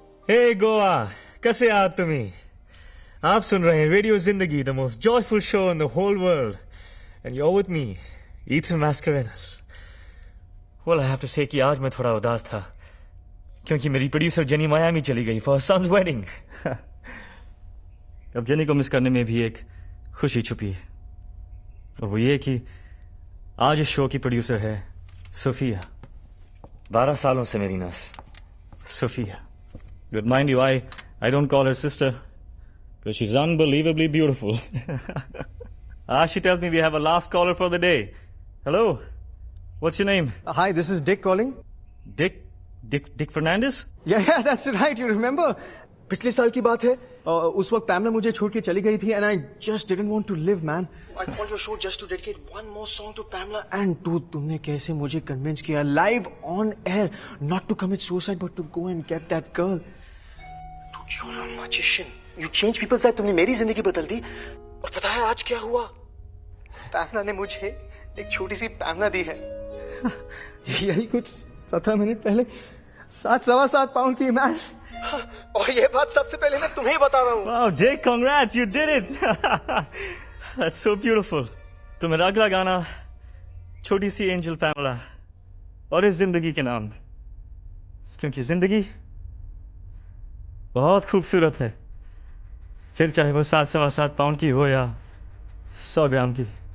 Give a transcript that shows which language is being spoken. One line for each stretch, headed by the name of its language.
Marathi: Hey Goa, कैसे आहात तुम्ही?
Hindi: आप सुन रहे हैं रेडियो जिंदगी,
English: the most joyful show in the whole world, and you're with me, Ethan Mascarenas. Well, I have to say
Hindi: कि आज मैं थोड़ा उदास था क्योंकि मेरी प्रोड्यूसर जेनी मायामी चली गई
English: for her son's wedding.
Hindi: अब जेनी को मिस करने में भी एक खुशी छुपी है, और वो ये कि आज इस शो की प्रोड्यूसर है सोफिया. 12 सालों से मेरी nurse Sophia.
English: But mind you, I don't call her sister because she's unbelievably beautiful. She tells me we have a last caller for the day. Hello, what's your name? Hi, this is Dick calling. Dick Fernandez? Yeah, that's right. You remember?
Hindi: पिछले साल की बात है. उस वक्त पैमला मुझे छोड़ के चली गई थी
English: and I just didn't want to live, man. I called your show just to dedicate one more song to Pamela. And dude,
Hindi: तुमने कैसे मुझे
English: convince किया live on air not to commit suicide but to go and get that girl. Dude, you're a magician. You change people's life.
Hindi: तुमने मेरी जिंदगी बदल दी. और पता है आज क्या हुआ? पैमला ने मुझे एक छोटी सी पैमला दी है. यही कुछ 17 मिनट पहले 7.25 पाउंड की मैन. और ये बात सबसे पहले मैं तुम्हें बता रहा हूँ.
English: Wow, Dick, congrats, you did it. That's so beautiful.
Hindi: तो मेरा अगला गाना छोटी सी एंजल पैमला और इस जिंदगी के नाम, क्योंकि जिंदगी बहुत खूबसूरत है, फिर चाहे वो 7.25 पाउंड की हो या 100 ग्राम की.